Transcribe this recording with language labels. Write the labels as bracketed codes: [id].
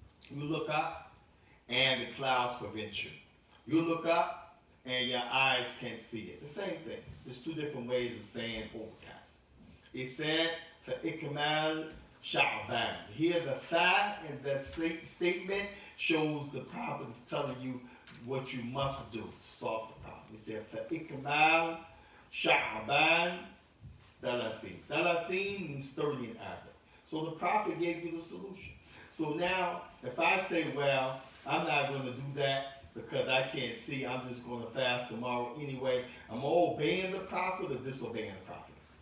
[en] You look up and the clouds prevent you. You look up and your eyes can't see it. The same thing. There's two different ways of saying overcast. He said, for ikmal Sha'ban. Here the fa in that statement shows the prophet is telling you what you must do to solve the problem. [ar] He said, فَإِكْمَالْ شَعْبَانْ ثَلَاثِينَ. [en] ثَلَاثِينَ means 30 in Arabic. So the prophet gave you the solution. So now, if I say, well, I'm not going to do that because I can't see, I'm just going to fast tomorrow anyway, am I obeying the prophet or disobeying the prophet?